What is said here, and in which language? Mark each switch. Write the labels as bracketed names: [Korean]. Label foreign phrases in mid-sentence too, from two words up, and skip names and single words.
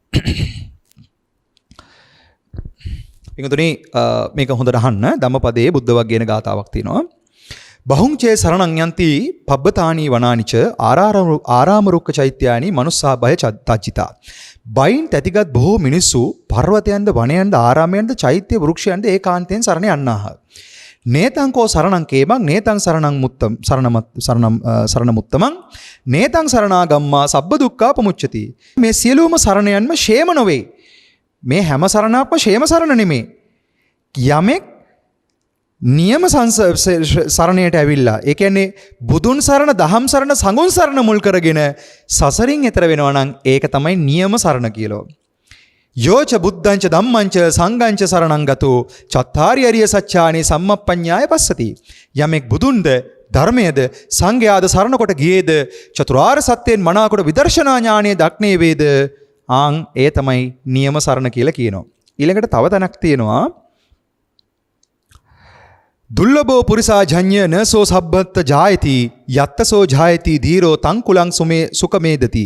[Sinhala] පිටුතුනි මේක හොඳට අහන්න. ධම්මපදයේ බුද්ධ වග්ගයන ගාතාවක් තියෙනවා. [Pali] බහුංචේ සරණං යන්ති පබ්බතානි වනානිච ආරාම රුක්ක චෛත්‍යානි මනුස්සා භය තජ්ජිතා. [Sinhala] බයින් තැතිගත් බොහෝ මිනිස්සු පර්වතයන්ද වනයන්ද ආරාමයන්ද චෛත්‍ය වෘක්ෂයන්ද ඒකාන්තයෙන් සරණ යන්නාහ. [Pali] නේතං කෝ සරණං කේමං නේතං සරණං මුත්තම් සරණ මුත්තමං නේතං සරණාගම්මා සබ්බ දුක්ඛා පමුච්චති. [Sinhala] මේ සියලුම සරණයන්ම ෂේම නොවේ. මේ හැම සරණක්ම ෂේම සරණ නෙමේ. යමෙක් නියම සරණයට ඇවිල්ලා ඒ කියන්නේ බුදුන් සරණ, දහම් සරණ, සංඝුන් සරණ මුල් කරගෙන සසරින් එතර වෙනවා නම් ඒක තමයි නියම සරණ කියලා. [Pali] යෝච බුද්ධංච ධම්මංච සංඝංච සරණං ගතෝ චත්තාරි අරිය සත්‍යානි සම්මප්පඤ්ඤාය පස්සති. [Sinhala] යමෙක් බුදුන්ද ධර්මයේද සංඝයාද සරණ කොට ගියේද චතුරාර්ය සත්‍යයෙන් මනාකොට විදර්ශනා ඥානයේ දක්නේ වේද ආන් ඒ තමයි නියම සරණ කියලා කියනවා. ඊළඟට තව තැනක් තියෙනවා. [Pali] දුර්ලභෝ පුරිසා ජඤ්ඤ නසෝ සබ්බත් ජායති යත්තසෝ ජායති ධීරෝ තං කුලං සුමේ සුකමේදති.